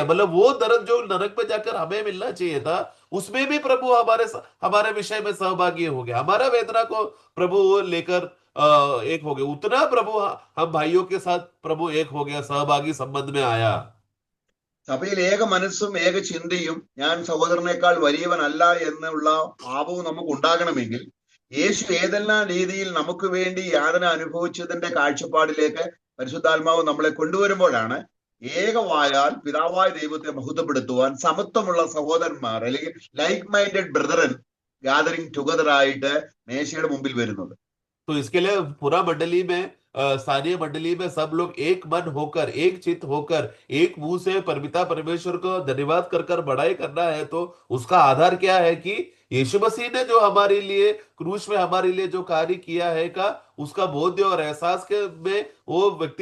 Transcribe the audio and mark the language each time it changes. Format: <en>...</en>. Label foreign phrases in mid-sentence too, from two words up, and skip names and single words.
<hi>मतलब वो दर्द जो नरक में जाकर हमें मिलना चाहिए था, उसमें भी प्रभु हमारे विषय में सहभागी हो गया, हमारा वेदना को प्रभु वो लेकर एक हो गए। उतना प्रभु हम भाइयों के साथ प्रभु एक हो गया, सहभागी संबंध में आया।</hi> <ml>സഭയിൽ ഏക മനസ്സും ഏക ചിന്തയും ഞാൻ സഹോദരനേക്കാൾ വലിയവനല്ല എന്നുള്ള ഭാവവും നമുക്ക് ഉണ്ടാകണമെങ്കിൽ യേശു ഏതെല്ലാം രീതിയിൽ നമുക്ക് വേണ്ടി യാതന അനുഭവിച്ചതിന്റെ കാഴ്ചപ്പാടിലേക്ക് പരിശുദ്ധാത്മാവ് നമ്മളെ കൊണ്ടുവരുമ്പോഴാണ് ഏകവായാൽ പിതാവായ ദൈവത്തെ മഹത്വപ്പെടുത്തുവാൻ സമത്വമുള്ള സഹോദരന്മാർ, അല്ലെങ്കിൽ</ml> <en>like minded brethren gathering together</en> <ml>ആയിട്ട് മേശയുടെ മുമ്പിൽ വരുന്നത്.</ml> <hi>तो इसके लिए पूरा मंडली में, स्थानीय मंडली में सब लोग एक मन होकर, एक चित्त होकर, एक मुंह से परपिता परमेश्वर को धन्यवाद कर कर बड़ाई करना है। तो उसका आधार क्या है? कि यीशु मसीह ने जो हमारे लिए क्रूस में हमारे लिए जो कार्य किया है का, उसका बोध और एहसास के में वो व्यक्ति</hi>